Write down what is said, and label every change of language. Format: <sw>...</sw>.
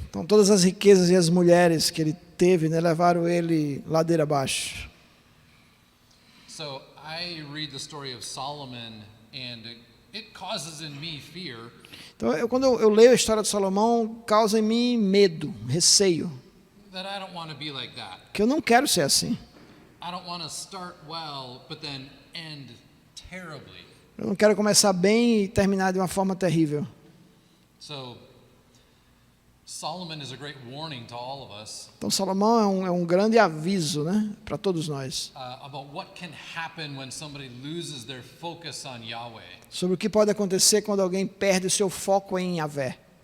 <pt>Então todas as riquezas e as mulheres que ele teve, né, levaram ele ladeira abaixo.</pt> <en>So I read the story of Solomon and it causes in me fear.</en> <pt>Então quando eu leio a história de Salomão, causa em mim medo, receio.</pt> <en>That I don't want to be like that.</en> <pt>Que eu não quero ser assim.</pt> <en>I don't want to start well, but then end terribly.</en> <pt>Eu não quero começar bem e terminar de uma forma terrível.</pt> <en>So, Solomon is a great warning to all of us</en> <pt>Então Salomão é um grande aviso, né, para todos nós,</pt> <en>about what can happen when somebody loses their focus on Yahweh.</en> <pt>sobre o que pode acontecer quando alguém perde o seu foco em Yahvé.</pt>